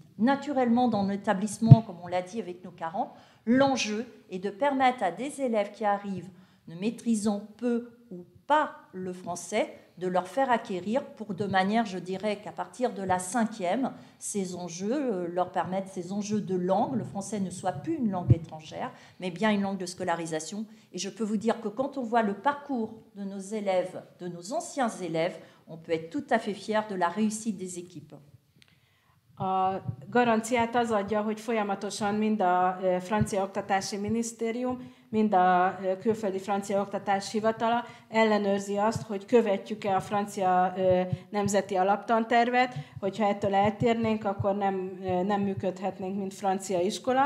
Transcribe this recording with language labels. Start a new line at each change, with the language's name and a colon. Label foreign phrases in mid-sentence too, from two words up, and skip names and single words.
French: Naturellement, dans l'établissement, comme on l'a dit avec nos 40, l'enjeu est de permettre à des élèves qui arrivent ne maîtrisant peu ou pas le français, de leur faire acquérir de manière, je dirais qu'à partir de la 5e, ces enjeux leur permettent, ces enjeux de langue, le français ne soit plus une langue étrangère, mais bien une langue de scolarisation. Et je peux vous dire que quand on voit le parcours de nos élèves, de nos anciens élèves, on peut être tout à fait fier de la réussite des équipes.
Hungarian: A garanciát az adja, hogy folyamatosan mind a francia oktatási minisztérium, mind a külföldi francia oktatási hivatala ellenőrzi azt, hogy követjük-e a francia nemzeti alaptantervet, hogyha ettől eltérnénk, akkor nem működhetnénk, mint francia iskola.